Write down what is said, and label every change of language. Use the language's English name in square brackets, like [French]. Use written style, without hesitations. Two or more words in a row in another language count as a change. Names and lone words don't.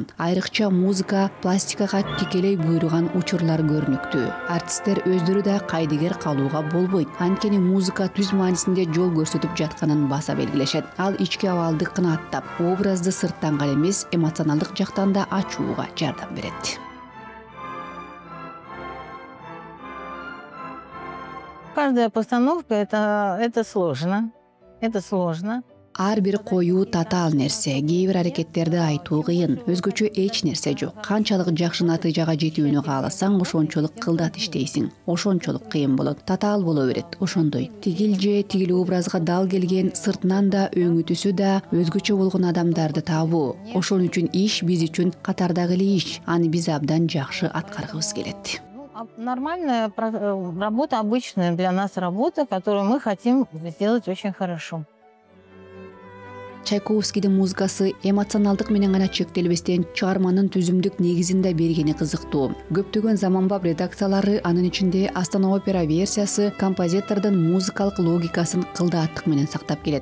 [Kyrgyz] Айрыкча музыка пластикага тикелей буйруган учурлар көрүнүктүү. Артисттер өздөрү да кайдыгер калууга болбойт. Анткени музыка түз маанисинде жол көрсөтүп жатканын баса белгилешет. Ал ички абалды кынаттап, образды сырттан гана эмес, эмоционалдык жактан да ачууга жардам берет. [Russian] Каждая постановка это сложно. Это сложно. [Kyrgyz] Ар бир коюу татаал нерсе, кээ бир аракеттерди айтуу кыйын, өзгөчө эч нерсе жок. Канчалык жакшы натыйжага жетүүнү кааласаң, ошончолук кылдат иштейсиң, ошончолук кыйын болот, татаал боло берет. Ошондой тигил же тигил образга дал келген, сыртынан да өңү түсү да өзгөчө болгон адамдарды табуу. Ошон үчүн иш биз үчүн катардагы эле иш. Аны биз абдан жакшы аткаргыбыз келет. [Russian] Нормальная работа, обычная для нас работа, которую мы хотим сделать очень хорошо. [Kyrgyz] Чайковскийдин музыкасы эмоционалдык менен гана чектелбестен чыгарманын түзүмдүк негизин да бергени кызыктуу. Көптөгөн заманбап редакциялары, анын ичинде Астана опера версиясы, композитордун музыкалык логикасын кылдааттык менен сактап келет.